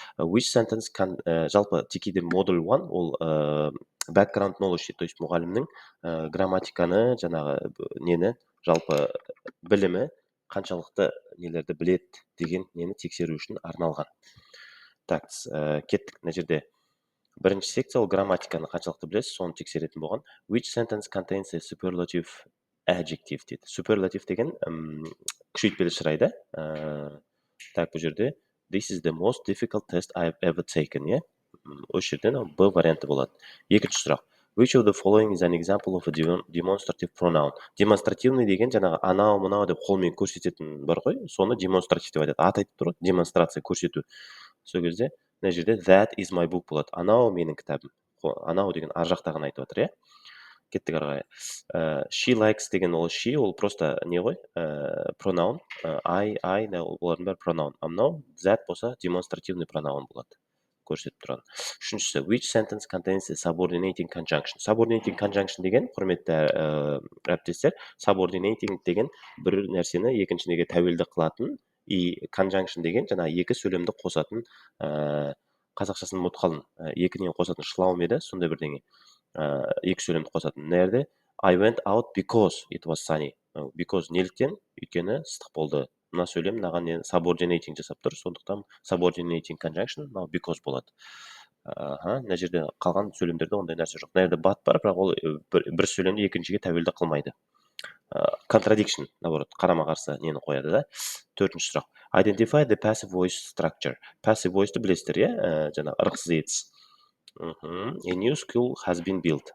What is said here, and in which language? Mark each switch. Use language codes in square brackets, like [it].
[en] Which sentence can, [kk] жалпы TKT модуль 1 ол background knowledge, то есть мұғалімнің грамматиканы, жаңағы нені, жалпы білімі қаншалықты нелерді білет деген нені тексеру үшін арналған. Так, кеттік. Мына жерде бірінші секция ол грамматиканы қаншалықты білесіз, соны тексеретін болған. [en] Which sentence contains a superlative adjective [kk] дейді. Superlative деген күшейтпелі шырайды. [en] Так, [kk] бұл жерде [en] this is the most difficult test I've ever taken, yeah? [kk] Осы жерден Б варианты болады. Екінші сұрақ. [en] Which of the following is an example of a demonstrative pronoun? [kk] Демонстративный деген жаңағы анау мынау деп қолмен көрсететін бар ғой, соны демонстратив деп айтады. Аты айтып тұр ғой, демонстрация, көрсету. Сол кезде мына жерде [en] that is my book [kk] болады. Анау менің кітабым. Анау деген ар жақтағын айтып жатыр, иә? Кеттік ары қарай. [en] She likes [kk] деген ол she, ол просто не ғой? [en] Pronoun. [kk] I, олардың бәрі pronoun. А мынау that болса демонстративный pronoun болады. Көрсетіп тұрған. Үшіншісі, [en] which sentence contains a subordinating conjunction? [kk] Subordinating conjunction деген, құрметті әріптестер, subordinating деген бір нәрсені екіншіге тәуелді қылатын, и conjunction деген жаңа екі сөйлемді қосатын, қазақшасын ұмытып қалдым. Екінен қосатын шлаум еді, сондай бірдеңе. Екі сөйлемді қосатын. Нерде? [en] I went out because it was sunny. [kk] Because неліктен? Өйткені ыстық болды. Мына сөйлем мынаған subordinating жасап тұр, сондықтан subordinating conjunction because болады. Мына жерде қалған сөйлемдерде ондай нәрсе жоқ. Мына жерде but бар, бірақ ол бір сөйлемді екіншіге тәуелді қылмайды. Contradiction, наоборот, қарама-қарсы нені қояды да. Төртінші сұрақ. [en] Identify the passive voice structure. [kk] Passive voice'ты білесіздер, иә? Жаңа ырықсыз етіс. [en] A new school has been built.